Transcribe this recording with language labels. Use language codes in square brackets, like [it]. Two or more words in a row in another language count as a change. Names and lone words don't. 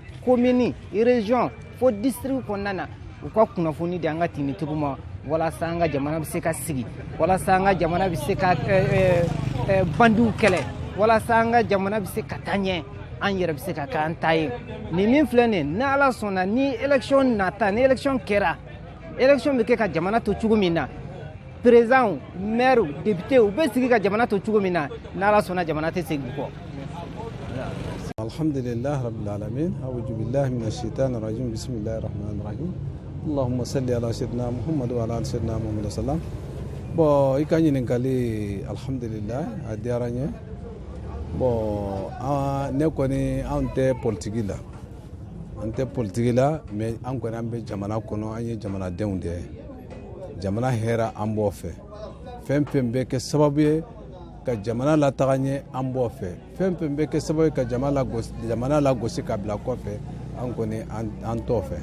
[fr] commune région [bm] fo district kɔnɔna na u ka kunnafoni di an ka tinitigiw ma walasa an ka jamana bɛ se ka sigi walasa an ka jamana bɛ se ka bandiw kɛlɛ walasa an ka jamana bɛ se ka taa ɲɛ an yɛrɛ bɛ se ka k'an ta ye nin min filɛ nin ni ala sɔnna ni élection nata ni élection kɛra élection bɛ kɛ ka jamana to cogo min na [fr] président maire député [bm] u bɛ sigi ka jamana to cogo min na ni ala sɔnna jamana tɛ segin kɔ. [ar] الحمد لله رب العالمين أعوذ بالله من الشيطان الرجيم بسم الله الرحمن الرحيم اللهم صل على سيدنا محمد وعلى آل سيدنا محمد وسلم. [bm] Bon i ka ɲininkali alhamdulillah a diyara n ye. Bon ne kɔni an tɛ politiki la mais an kɔni an bɛ jamana kɔnɔ an ye jamanadenw de ye jamana hɛrɛ an b'o fɛ fɛn fɛn bɛ kɛ sababu ye ka jamana lataga ɲɛ an b'o fɛ fɛn fɛn bɛ kɛ sababu ye ka jamana lagosi ka bila kɔfɛ an kɔni an t'o fɛ.